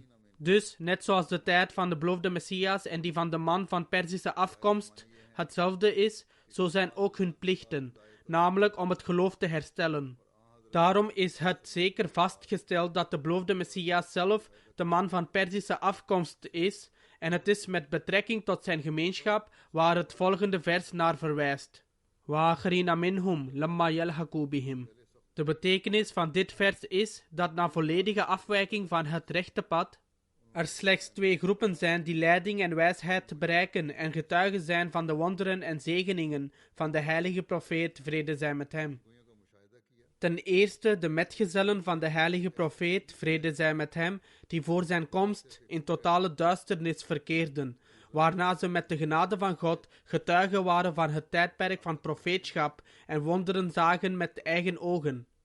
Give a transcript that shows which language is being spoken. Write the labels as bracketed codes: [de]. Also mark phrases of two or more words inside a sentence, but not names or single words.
[nl] Dus, net zoals de tijd van de beloofde Messias en die van de man van Perzische afkomst hetzelfde is, zo zijn ook hun plichten, namelijk om het geloof te herstellen. Daarom is het zeker vastgesteld dat de beloofde Messias zelf de man van Perzische afkomst is, en het is met betrekking tot zijn gemeenschap waar het volgende vers naar verwijst. [ar] وَآخَرِينَ مِنْهُمْ لَمَّا يَلْحَقُوا بِهِمْ. [nl] De betekenis van dit vers is dat na volledige afwijking van het rechte pad, er slechts 2 groepen zijn die leiding en wijsheid bereiken en getuigen zijn van de wonderen en zegeningen van de heilige profeet, vrede zij met hem. Ten eerste de metgezellen van de heilige profeet, vrede zij met hem, die voor zijn komst in totale duisternis verkeerden, waarna ze met de genade van God getuigen waren van het tijdperk van profeetschap en wonderen zagen met eigen ogen.